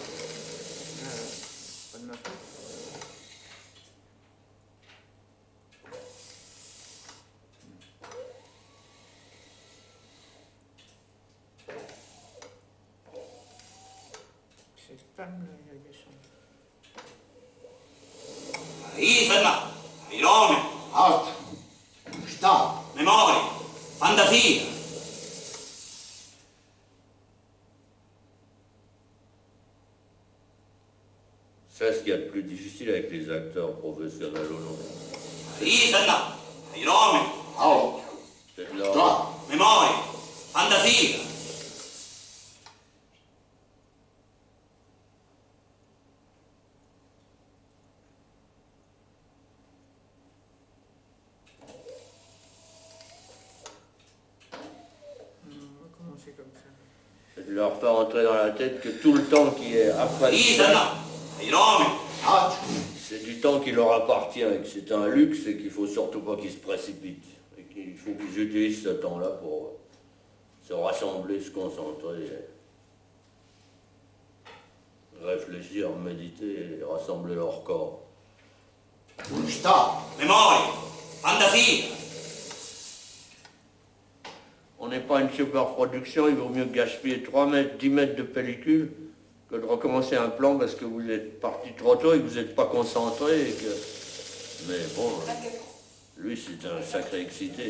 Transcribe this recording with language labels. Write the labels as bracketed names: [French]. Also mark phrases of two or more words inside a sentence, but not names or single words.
[French] Pas de ma faute. C'est pas le dessin. Isana! Irome! [Italian] Alto. Sta. Memoria! Fantasia! [French] C'est ce qu'il y a de plus difficile avec les acteurs professionnels ou non. Isana! Irome! Alto. C'est de leur... Sta. [Italian] Memoria! Fantasia! [French] Comment c'est comme ça? C'est de leur faire entrer dans la tête que tout le temps qui est après... Isana! Irome! Alto. C'est du temps qui leur appartient et que c'est un luxe et qu'il faut surtout pas qu'ils se précipitent. Et qu'il faut qu'ils utilisent ce temps-là pour se rassembler, se concentrer, réfléchir, méditer et rassembler leur corps. Sta. [Italian] Memoria! Fantasia! [French] On n'est pas une super production, il vaut mieux gaspiller 3 mètres, 10 mètres de pellicule que de recommencer un plan parce que vous êtes parti trop tôt et que vous n'êtes pas concentré. Et que... Mais bon, lui c'est un sacré excité.